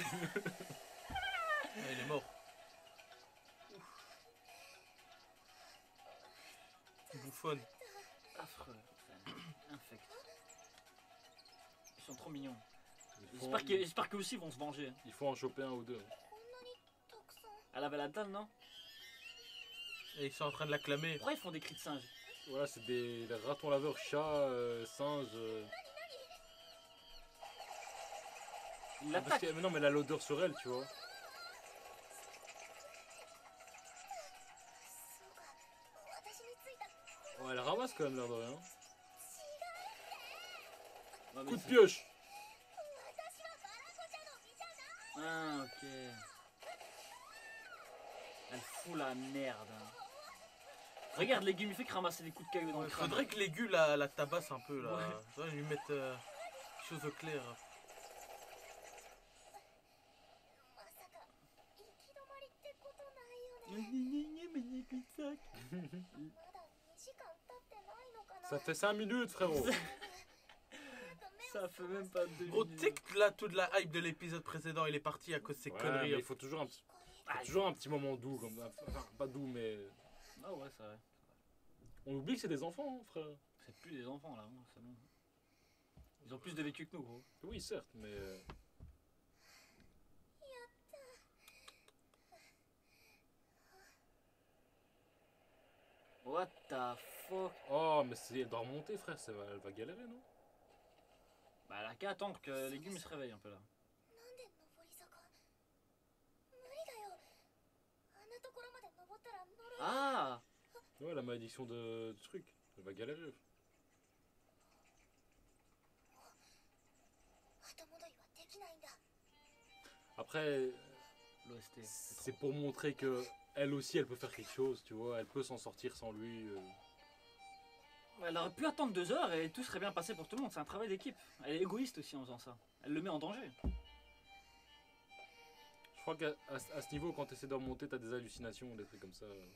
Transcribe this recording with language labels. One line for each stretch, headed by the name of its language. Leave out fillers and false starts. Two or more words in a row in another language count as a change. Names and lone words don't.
French: Ah, il est mort. Bouffonne. Affreux. Infect. Ils sont trop mignons. Il faut, J'espère qu'eux aussi vont se venger. il faut en choper un ou deux.
Japanese: こんなにたくさん
French: Elle avait la dalle, non? Et ils sont en train de l'acclamer. Pourquoi ils font des cris de singe? Voilà, c'est des ratons laveurs, chats, singes. Ils Parce l'attaquent. que, mais non, mais elle a l'odeur sur elle, tu vois.
Japanese: そうか私についた
French: Ouais, elle ramasse quand même l'air de rien. Ouais, mais Coup de c'est- pioche.
Japanese: 私はバラコチャの実じゃない
French: Ah, ok. Elle fout la merde. Hein. Regarde, les il fait que ramasser des coups de caillou dans le Il crâne. faudrait que l'aigu la tabasse un peu là. Ouais. Faudrait lui mettre chose au clair.
Japanese: まさか行き止まりってことないよねまだ2時間経ってないのかな
French: Ça fait 5 minutes, frérot.
Japanese: なんか目
French: Ça fait même pas 2 Gros, tu sais que là, toute la hype de l'épisode précédent, il est parti à cause de ces Ouais, conneries. mais il faut toujours un petit moment doux. Enfin, pas doux, mais. Ah ouais, c'est vrai. On oublie que c'est des enfants, hein, frère. C'est plus des enfants là, hein, c'est bon. Ils ont plus de vécu que nous, gros. Oui, certes, mais.
English: What the fuck?
French: Oh, mais elle doit remonter, frère. Elle va galérer, non? Bah, elle a qu'à attendre que les légumes se réveillent un peu là.
Japanese: なんで登り坂無理だよあんなところまで登ったら呪い
French: Ah! Ouais, la malédiction du truc. Elle va galérer.
Japanese: 後戻りはできないんだ
French: Après, L'OST. c'est pour montrer que elle aussi, elle peut faire quelque chose, tu vois. Elle peut s'en sortir sans lui. Elle aurait pu attendre 2 heures et tout serait bien passé pour tout le monde. C'est un travail d'équipe. Elle est égoïste aussi en faisant ça. Elle le met en danger. Je crois qu'à ce niveau, quand tu essaies de remonter, t'as des hallucinations, des trucs comme ça.